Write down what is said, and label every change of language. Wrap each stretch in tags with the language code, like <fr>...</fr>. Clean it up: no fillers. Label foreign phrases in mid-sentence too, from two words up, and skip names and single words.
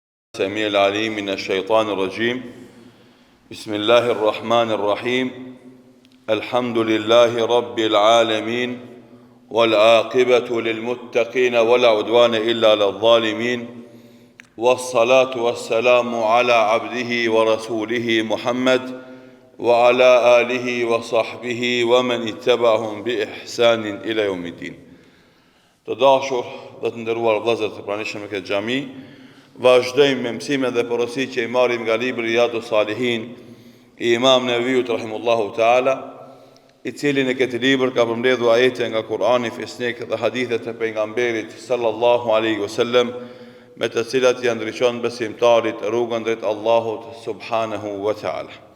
<ar>السميع العليم من الشيطان الرجيم بسم الله الرحمن الرحيم الحمد لله رب العالمين والعاقبة للمتقين ولا عدوان إلا على الظالمين والصلاة والسلام على عبده ورسوله محمد وعلى آله وصحبه ومن اتبعهم بإحسان إلى يوم الدين.</ar> <sq>Të dhe të nderuar vëllezër të pranishëm në këtë xhami, vazhdojmë me mësimet dhe porositë që i marrim nga libri Riyadus Salihin i Imam Nevaviut</sq> <ar>رحمه الله تعالى,</ar> <sq>i cili në këtë libër ka përmbledhur ajete nga Kurani fisnik dhe hadithe të pejgamberit</sq> <ar>صلى الله عليه وسلم,</ar> <sq>me të cilat i ndriçon besimtarit rrugën drejt Allahut</sq> <ar>سبحانه وتعالى.</ar>